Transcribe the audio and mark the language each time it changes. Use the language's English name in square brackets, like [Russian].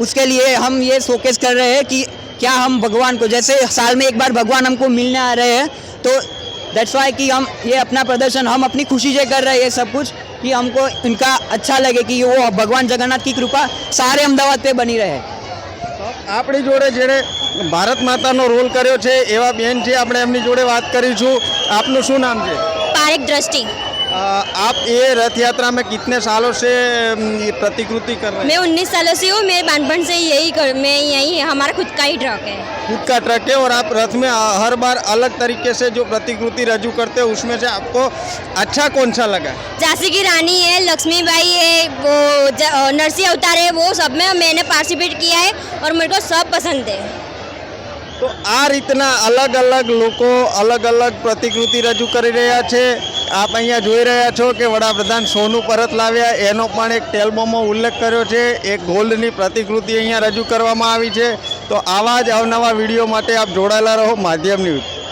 [Hindi] उसके लिए हम ये शोकेस कर रहे हैं कि क्या हम भगवान को, जैसे साल में एक बार भगवान हमको मिलने आ रहे हैं, तो दैट्स वाई कि हम ये अपना प्रदर्शन हम अपनी खुशी से कर रहे हैं सब कुछ, कि हमको इनका अच्छा लगे कि वो भगवान जगन्नाथ की कृपा सारे अहमदाबाद पे बनी रहे। [Gujarati] આપણી જોડે જેણે ભારત માતાનો રોલ કર્યો છે એવા બેન છે, આપણે એમની જોડે વાત કરીશું। આપનું શું નામ છે? [Hindi] पारिक दृष्टि। आप ये रथ यात्रा में कितने सालों से ये प्रतिकृति कर रहे हैं? मैं 19 सालों से हूँ। मेरे बानपन से मैं यही हमारा खुद का ही ट्रक है। खुद का ट्रक है और आप रथ में हर बार अलग तरीके से जो प्रतिकृति रजू करते हैं उसमें से आपको अच्छा कौन सा लगा? झांसी की रानी है, लक्ष्मीबाई है, वो नरसिंह अवतार है, वो सब में मैंने पार्टिसिपेट किया है और मेरे को सब पसंद है। [Gujarati] तो आ रीतना अलग अलग लोको अलग अलग प्रतिकृति रजू કરી રહ્યા છે। આપ અહીંયા જોઈ રહ્યા છો કે વડાપ્રધાન સોનું પરત લાવ્યા, એનો પણ એક ટેલબોમાં ઉલ્લેખ કર્યો છે। એક ગોલ્ડની પ્રતિકૃતિ અહીંયા રજૂ કરવામાં આવી છે। તો આવા જ અવનવા વિડીયો માટે આપ જોડાયેલા રહો માધ્યમ ન્યૂઝ।